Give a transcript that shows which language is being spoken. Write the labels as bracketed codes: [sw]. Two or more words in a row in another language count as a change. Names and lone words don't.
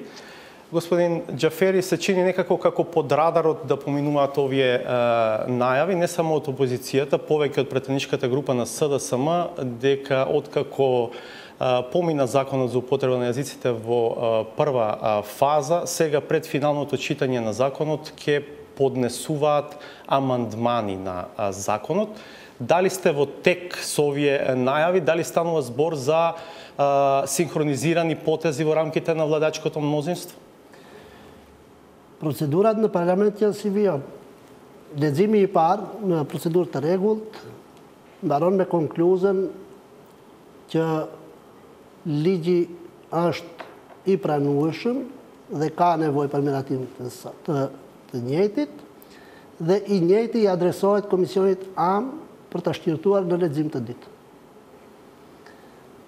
[mk] Господин Џафери, се чини некако како под радарот да поминуваат овие најави, не само од опозицијата, повеќе од претеничката група на СДСМ, дека откако помина законот за употреба на јазиците во прва фаза, сега пред финалното читање на законот ќе поднесуваат амандмани на законот. Дали сте во тек со овие најави, дали станува збор за синхронизирани потези во рамките на владачкото мнозинство? [sq] Procedurat në parlament janë si vijon. Leximi i parë në procedurë të rregullt mbaron me konkluzën që ligji është i pranueshëm dhe ka nevojë për miratim të njëjtit dhe i njëjti i adresohet Komisionit Am për ta shqyrtuar në lexim të ditë.